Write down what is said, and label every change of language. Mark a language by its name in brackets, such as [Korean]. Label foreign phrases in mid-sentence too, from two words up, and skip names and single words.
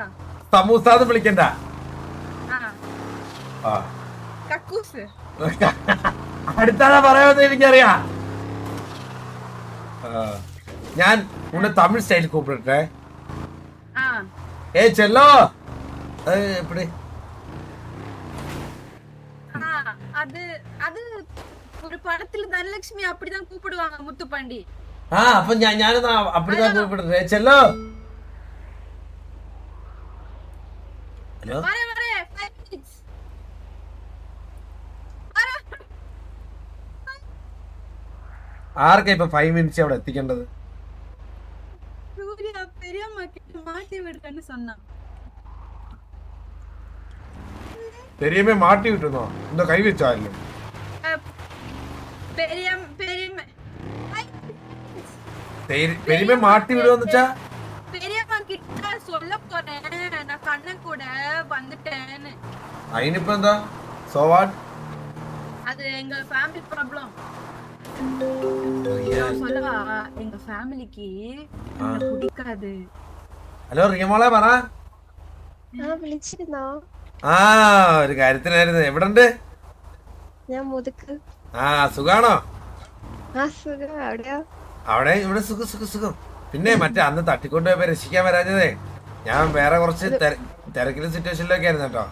[Malayalam] സമൂസാന്ന് വിളിക്കണ്ട ആ [Tamil] கக்கூஸ் [Malayalam] അടുത്താളെ പറയാമെന്ന് എനിക്കറിയാം ഞാൻ [Tamil] உன்னை தமிழ் ஸ்டைல் கூப்பிட்டே செல்லோ எப்படி அது அது ஒரு படத்துல தனலட்சுமி அப்படிதான் கூப்பிடுவாங்க முத்துப்பாண்டி [Malayalam] അപ്പൊ ഞാനൊന്ന് [Tamil] அப்படிதா கூப்பிட்டே செல்லோ [Malayalam] ഹലോ [Tamil] வரே 5 minutes [Malayalam] ആർക്കാ ഇപ്പൊ 5 മിനിറ്റ്സ് അവിടെ എത്തിക്കേണ്ടത് [Tamil] சூர்யா பெரியம்மா கிட்ட மாட்டி விடுறேன்னு சொன்னான் [Malayalam] പെരിയമ്മ മാറ്റി വിട്ടുന്നോ എന്തോ കൈ വെച്ചാലും പെരിയമ്മ മാറ്റി വിടുവെന്ന് വെച്ചാ [Tamil] பெரியம்மா கிட்ட சொல்ல போறேன் நான் கண்ணன் கூட வந்துட்டேன்னு [Malayalam] അതിനിപ്പോ എന്താ [English] so what [Tamil] அது எங்க [English] family problem [Tamil] சொல்லவா எங்க ஃபேமிலிக்கு பிடிக்காது [Malayalam] ഹലോ റിയമോളെ പറ വിളിച്ചിരുന്നോ ആ ഒരു കാര്യത്തിനായിരുന്നു എവിടെണ്ട് ഞാൻ മുതുക്ക് സുഖാണോ സുഖം അവിടെയോ അവിടെ ഇവിടെ സുഖം പിന്നെ മറ്റേ അന്ന് തട്ടിക്കൊണ്ടുപോയപ്പോ രക്ഷിക്കാൻ വരാഞ്ഞതേ ഞാൻ വേറെ കുറച്ച് തിരക്കിലെ സിറ്റുവേഷനിലൊക്കെ ആയിരുന്നു കേട്ടോ